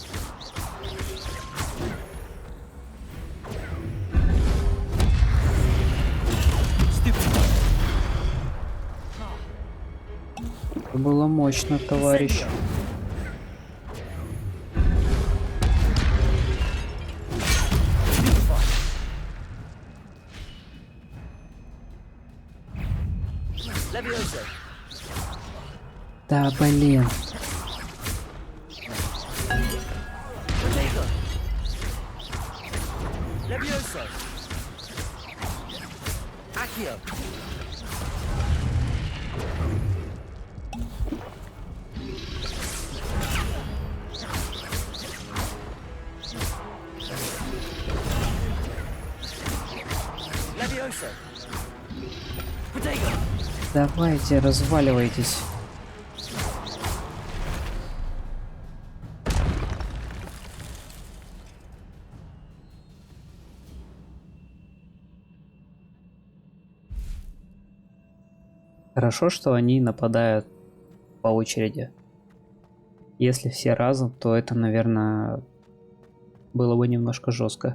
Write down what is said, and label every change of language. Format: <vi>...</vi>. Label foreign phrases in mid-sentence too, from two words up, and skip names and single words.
<ru>Это было мощно, товарищ.</ru> <la>Levioso.</la> <ru>Да, блин.</ru> <la>Protego. Levioso. Accio. Levioso. Protego.</la> <ru>Давайте, разваливайтесь. Хорошо, что они нападают по очереди. Если все разом, то это, наверное, было бы немножко жестко.</ru>